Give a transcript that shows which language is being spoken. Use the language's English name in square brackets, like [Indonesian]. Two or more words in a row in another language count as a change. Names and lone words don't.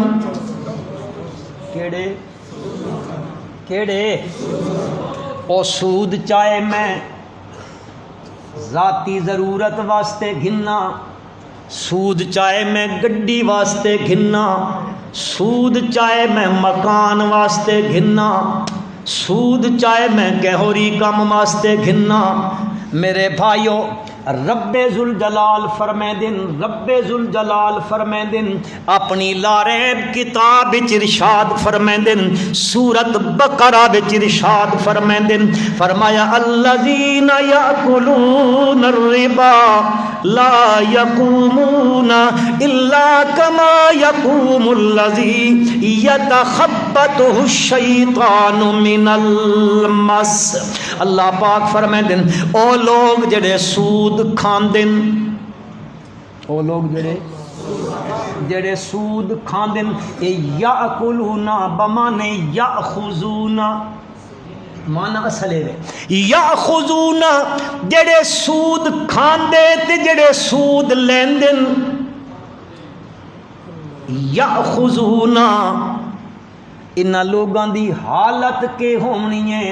[Punjabi] کیڑے کیڑے او سود چاہے میں ذاتی ضرورت واسطے گھننا سود چاہے میں گڈی واسطے گھننا سود چاہے میں مکان واسطے گھننا سود چاہے میں کہوری کم واسطے گھننا. میرے بھائیو رب ذوالجلال فرمیندن رب ذوالجلال فرمیندن اپنی لاریب کتاب وچ ارشاد فرمیندن سورۃ بقرہ وچ ارشاد فرمیندن فرمایا [Arabic] الذین یاکلون الربا لا یقومون الا کما یقوم الذی یتخبطہ الشیطان من المس. [Punjabi] اللہ پاک فرمیندن او لوگ جڑے سود کھاندن او لوگ جڑے سود کھاندن اے یاکلون بمانے یاخذون مانا اصل ہے یاخذون جڑے سود کھاندے تے جڑے سود لیندن یاخذون انہاں لوگاں دی حالت کے ہونی ہے.